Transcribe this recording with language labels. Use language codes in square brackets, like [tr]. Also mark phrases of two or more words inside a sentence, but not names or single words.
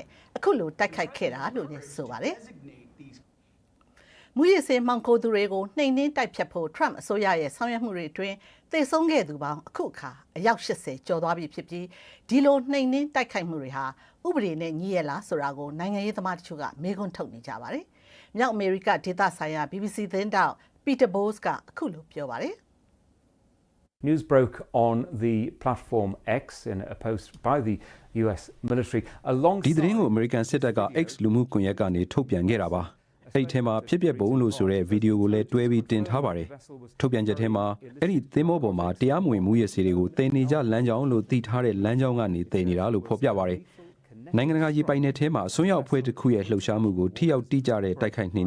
[my] အခုလိုတိုက်ခိုက်ခဲ့တာလို့လည်းဆိုပါတယ်။မူရစ်ဆေးမှောင်ခိုသူတွေကိုနှိမ်နင်းတိုက်ဖြတ်ဖို့ Trump အစိုးရရဲ့ဆောင်ရွက်မှုတွေအတွင်းသေဆုံးခဲ့သူပေါင်းအခုအခါအယောက်80ကျော်သွားပြီဖြစ်ပြီးဒီလိုနှိမ်နင်းတိုက်ခိုက်မှုတွေဟာဥပဒေနဲ့ညီရဲ့လားဆိုတာကိုနိုင်ငံရေးသမားတချို့ကမေးခွန်းထုတ်နေကြပါတယ်။မြောက်အမေရိကဒေသဆိုင်ရာ BBC သတင်းတောက် Peter Bowles ကအခုလိုပြောပါတယ်။ [en] News broke on the platform X in a post by the US military along [my] ဒီသတင်းကို American စစ်တပ်က X လူမှုကွန်ရက်ကနေထုတ်ပြန်ခဲ့တာပါအဲ့ဒီထဲမှာဖြစ်ပျက်ပုံလို့ဆိုတဲ့ဗီဒီယိုကိုလည်းတွဲပြီးတင်ထားပါတယ်ထုတ်ပြန်ချက်ထဲမှာအဲ့ဒီသင်းမောပေါ်မှာတရားမဝင်မှုရစေတွေကိုတင်နေကြ လမ်းကြောင်းလို့သိထားတဲ့လမ်းကြောင်းကနေတင်နေတာလို့ဖော်ပြပါတယ်နိုင်ငံတကာရေးပိုင်နယ်ထဲမှာအစွန်းရောက်အဖွဲ့တစ်ခုရဲ့လှုပ်ရှားမှုကိုထိရောက်တိကျတဲ့တိုက်ခိုက်နှိမ်န